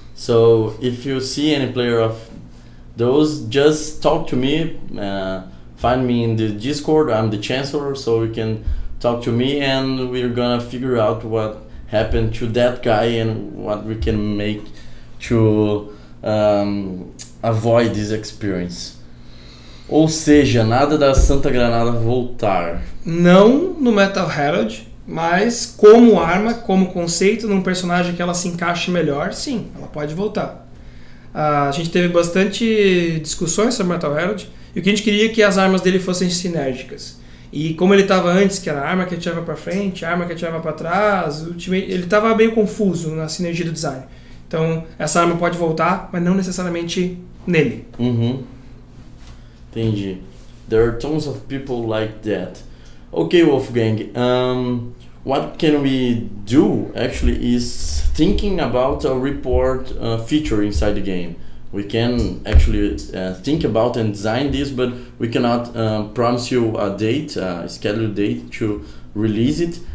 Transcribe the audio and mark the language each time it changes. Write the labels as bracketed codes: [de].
[en] So if you see any player of those, just talk to me, find me in the Discord. I'm the Chancellor, so you can talk to me and we're gonna figure out what happened to that guy and what we can make to avoid this experience. [pt] Ou seja, nada da Santa Granada voltar. Não no Metal Herald, mas como arma, como conceito, num personagem que ela se encaixe melhor, sim, ela pode voltar. A gente teve bastante discussões sobre Metal Herald e o que a gente queria é que as armas dele fossem sinérgicas. E como ele estava antes, que era a arma que atirava para frente, a arma que atirava para trás, ele estava meio confuso na sinergia do design. Então essa arma pode voltar, mas não necessariamente nele. Entendi. [en] There are tons of people like that. Okay, Wolfgang. What can we do actually is thinking about a report feature inside the game. We can actually think about and design this, but we cannot promise you a date, a scheduled date to release it.